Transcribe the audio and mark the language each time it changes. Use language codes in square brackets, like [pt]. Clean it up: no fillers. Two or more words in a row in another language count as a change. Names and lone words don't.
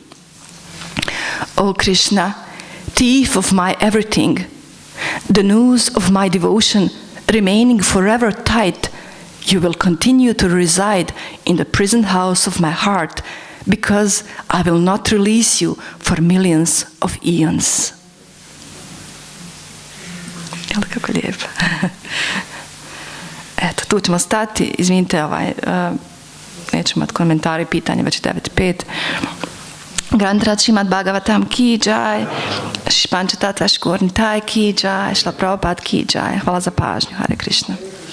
[en] O Krishna, thief of my everything, the noose of my devotion remaining forever tight, you will continue to reside in the prison house of my heart, because I will not release you for millions of eons. [bs] Jel' kako lijepo? Eto, tu ćemo stati. Izvinite, nećemo imati komentari, pitanje, već 9:05. Grantrat Šrimad Bhagavatam ki jai, Španča Tatra Škorni Taj ki jai, Šla Prabhupada ki jai. Hvala za pažnju. Hare Krišna.